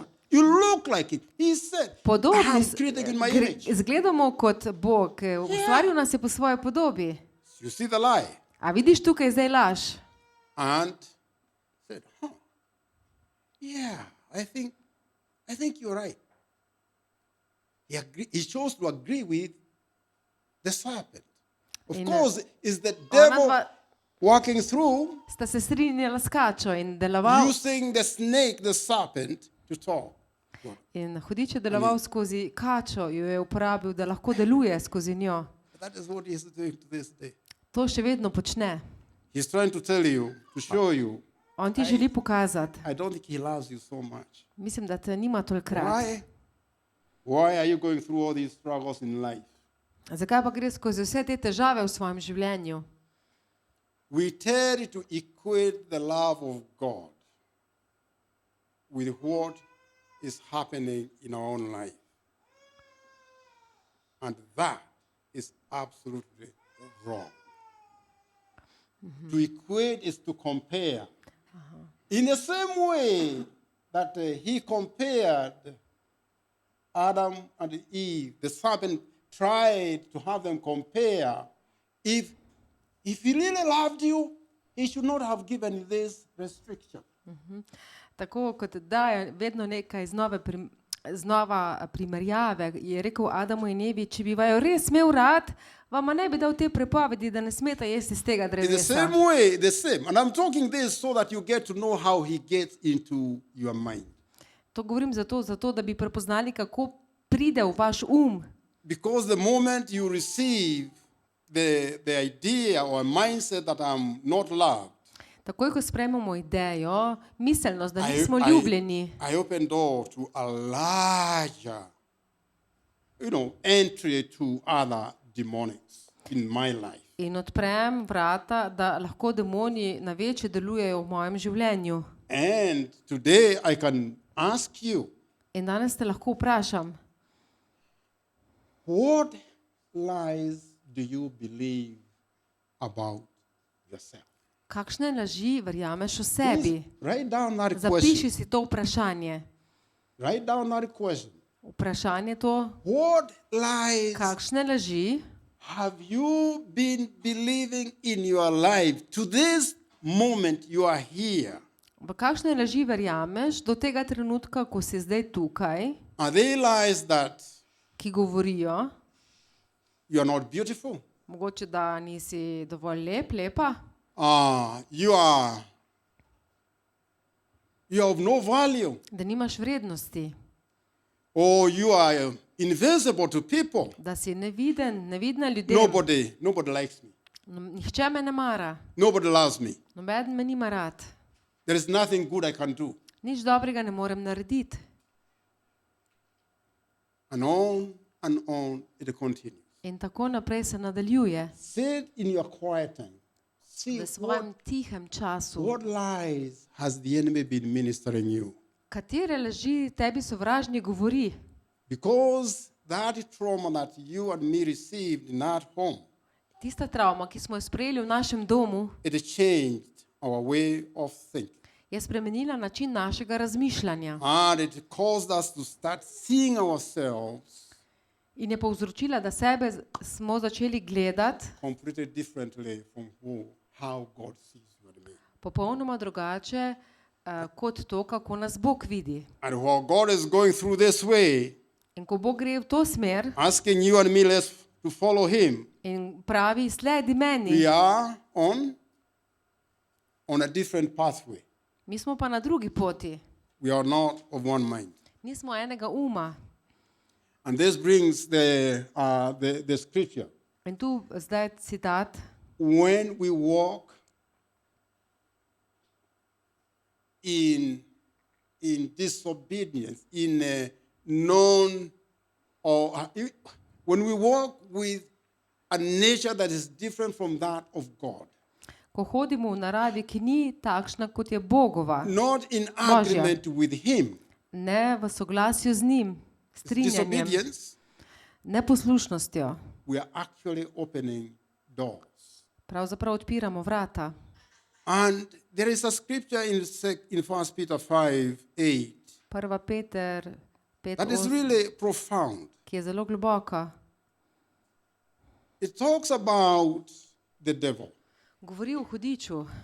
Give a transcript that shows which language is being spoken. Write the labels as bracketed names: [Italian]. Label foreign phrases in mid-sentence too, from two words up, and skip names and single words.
[English] You look like it. He said, I [Slovenian] Podobni [English] am created in my image. [Slovenian] izgledamo kot Bog. Ustvaril nas je po svoji podobi. [English] You see the lie? [Slovenian] A vidiš tukaj zdaj laž? [English] And said, yeah, I think you're right. He chose to agree with the serpent. Of [Slovenian] In, [English] course, is the [Slovenian] Ona [English] devil [Slovenian] dva [English] walking through, [Slovenian] sta se strinjala s kačo in deloval. [English] using the snake, the serpent, to talk. [Slovenian] In hudič je deloval skozi kačo, jo je uporabil, da lahko deluje skozi njo. [English] That is what he is doing to this day. [Slovenian] To še vedno počne. [English] He's trying to tell you, to show you, [Slovenian] On ti želi pokazati. [English] I don't think he loves you so much. [Slovenian] Mislim, da te nima toliko rad. [English] Why are you going through all these struggles in life? [Slovenian] Zakaj pa gre skozi vse te težave v svojem življenju? [English] We tend to equate the love of God with what is happening in our own life. And that is absolutely wrong. To equate is to compare. In the same way that he compared Adam and Eve, the serpent tried to have them compare. If he really loved you, he should not have given you this restriction. [Slovenian] Tako kot daje vedno nekaj znova primerjave, je rekel Adamu in Evi, če bi vaju res imel rad, vama ne bi dal te prepovedi, da ne smeta jesti iz tega [English] In the [Slovenian] drevesa. [English] same way, the same. And I'm talking this so that you get to know how he gets into your mind. [Slovenian] To govorim zato, da bi prepoznali, kako pride v vaš [English] Because the moment you receive the idea or mindset that I'm not loved, [Slovenian] Takoj, ko sprejmemo idejo, miselnost, da [English] I- [Slovenian] nismo [English] I- [Slovenian] ljubljeni, [English] I open door to a larger, entry to other demonics in my life. [Slovenian] in odprem vrata, da lahko demoni na večje delujejo v mojem življenju. [English] And today I can ask you, [Slovenian] In danes te lahko vprašam, [English] what lies do you believe about yourself? [Slovenian] kakšne laži verjameš o sebi? [English] Please write down that [Slovenian] Zapiši [English] question. [Slovenian] si to vprašanje. [English] Write down that question. [Slovenian] Vprašanje to, [English] What lies [Slovenian] kakšne laži [English] have you been believing in your life to this moment you are here? [Slovenian] v kakšne laži verjameš do tega trenutka, ko si zdaj tukaj, [English] Are they lies that [Slovenian] ki govorijo, [English] you are not beautiful? [Slovenian] mogoče da nisi dovolj lep, lepa, [English] You are of no value, [Slovenian] da nimaš vrednosti, [English] or you are invisible to people. [Slovenian] da si neviden, nevidna ljudem. [English] Nobody likes me. [Slovenian] Nihče me ne mara, [English] Nobody loves me. [Slovenian] nobeden me nima rad, [English] There is nothing good I can do. [Slovenian] nič dobrega ne morem narediti. [English] and on it continues. [Slovenian] In tako naprej se nadaljuje [English] Sit in your quiet time. See [Slovenian] v svojem tihem času. [English] what lies has the enemy been ministering you. [Slovenian] Katere laži tebi sovražnik govori? [English] Because that trauma that you and me received in that home, [Slovenian] Tista travma, ki smo jo sprejeli v našem domu, [English] it changed our way of thinking. [Slovenian] je spremenila način našega razmišljanja [English] And it caused us to start seeing ourselves [Slovenian] in je povzročila, da sebe smo začeli gledati [English] completely differently from how God sees you and me. [Slovenian] popolnoma drugače kot to, kako nas Bog vidi. [English] And while God is going through this way, [Slovenian] In ko Bog gre v to smer [English] asking you and me to follow Him, [Slovenian] in pravi, sledi [English] we [Slovenian] meni, [English] are on a different pathway. [Slovenian] mi smo pa na drugi poti. [English] We are not of one mind. [Slovenian] Nismo enega uma. [English] And this brings the scripture. [Slovenian] In tu zdaj citat. [English] When we walk in disobedience, in when we walk with a nature that is different from that of God, [Slovenian] Ko hodimo v naravi, ki ni takšna, kot je Bogova, [English] not in agreement with Him, [Slovenian] ne v soglasju z njim, strinjanjem, [English] disobedience, [Slovenian] neposlušnostjo, [English] we are actually opening doors. [Slovenian] pravzaprav odpiramo vrata. [English] And there is a scripture in 1 Peter 5:8 [Slovenian] 1. Peter 5, [English] that is really profound. [Slovenian] ki je zelo globoka, [English] It talks about the devil [Slovenian] govori o hudiču,